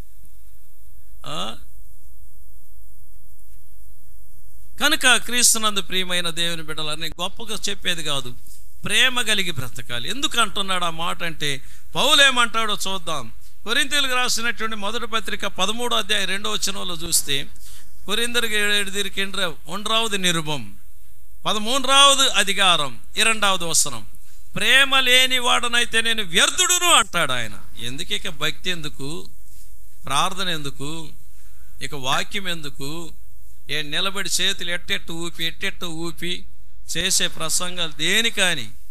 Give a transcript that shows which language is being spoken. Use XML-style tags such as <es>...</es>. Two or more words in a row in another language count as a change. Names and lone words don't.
<te>కనుక క్రీస్తునందు ప్రియమైన దేవుని బిడ్డలని గొప్పగా చెప్పేది కాదు, ప్రేమ కలిగి బ్రతకాలి. ఎందుకు అంటున్నాడు ఆ మాట అంటే, పౌలు ఏమంటాడో చూద్దాం. కొరింథీయులకు రాసినటువంటి మొదటి పత్రిక 13వ అధ్యాయం 2వ వచనంలో చూస్తే, కొరింథీయులకు</te> <ta>எழுதியிருக்கின்ற 1வது நிருபம் 13வது அதிகாரம்</ta> <te>2వ వచనం, ప్రేమ లేని వాడనైతే నేను వ్యర్థుడును అంటాడు ఆయన. ఎందుకు ఇక భక్తి ఎందుకు, ప్రార్థన ఎందుకు, ఇక వాక్యం ఎందుకు, నిలబడి చేతులు ఎట్టెట్టు ఊపి చేసే ప్రసంగాలు దేనికని?</te>